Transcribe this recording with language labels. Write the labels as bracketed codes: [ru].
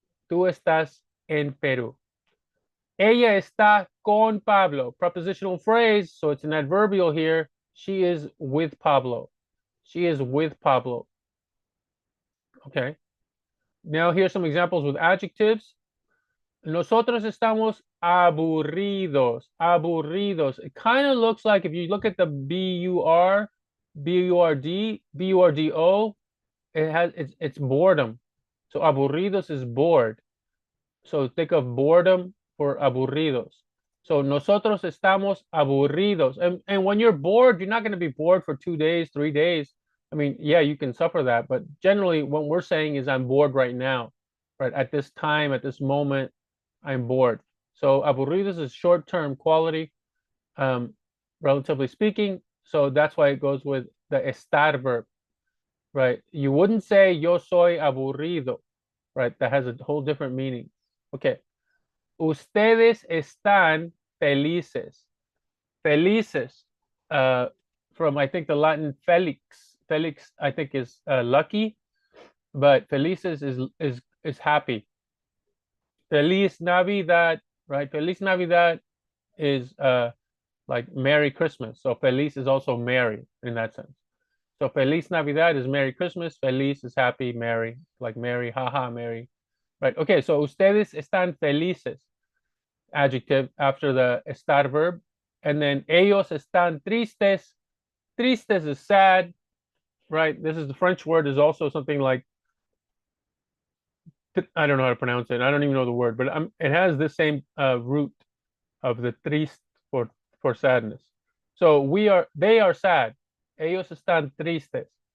[es] Tú estás en Perú. Ella está con Pablo. [en] Prepositional phrase, so it's an adverbial here. She is with Pablo. She is with Pablo. Okay. Now here's some examples with adjectives. [es] Nosotros estamos aburridos. Aburridos. [en] It kind of looks like if you look at the B-U-R, B-U-R-D, B-U-R-D-O, it's boredom. So aburridos is bored. So think of boredom for aburridos. [es] So nosotros estamos aburridos. [en] And when you're bored, you're not going to be bored for 2 days, 3 days. I mean, yeah, you can suffer that, but generally what we're saying is I'm bored right now, right? At this time, at this moment, I'm bored. So aburridos is short-term quality, relatively speaking. So that's why it goes with the estar verb, right? You wouldn't say [es] yo soy aburrido, [en] right? That has a whole different meaning. Okay. [es] Ustedes están felices. [en] Felices, from I think the Latin felix. Felix, I think, is lucky, but felices is happy. Feliz Navidad, right? Feliz Navidad is like Merry Christmas. So feliz is also merry in that sense. So Feliz Navidad is Merry Christmas. Feliz is happy, merry, like merry, haha, merry. Right. Okay, so [es] ustedes están felices. [en] Adjective after the estar verb. [es] And then ellos están tristes. [en] Tristes is sad, right? This is the French word is also something like, I don't know how to pronounce it. I don't even know the word, but it has the same root of the triste for sadness. So they are sad. [es] Ellos están tristes.